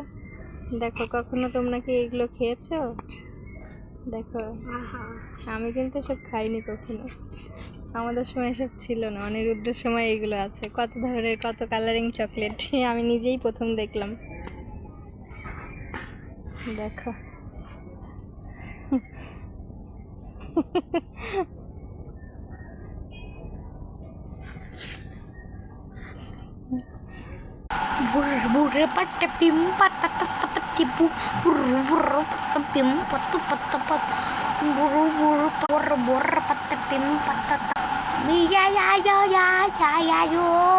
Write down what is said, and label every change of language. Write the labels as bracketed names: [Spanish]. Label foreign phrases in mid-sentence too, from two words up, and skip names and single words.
[Bangla] দেখো কখনো তোমরা কি এগুলো খেয়েছো? দেখো, আমি কিন্তু সব খাইনি কখনো, আমাদের সময় এসব ছিল না, অনিরুদ্ধের সময় এগুলো আছে। কত ধরনের কত কালারিং চকলেট, আমি নিজেই প্রথম দেখলাম। দেখো Burr burr patta pim patta tatta patti burr burr patta pim patta burr burr patta pim patta ya yo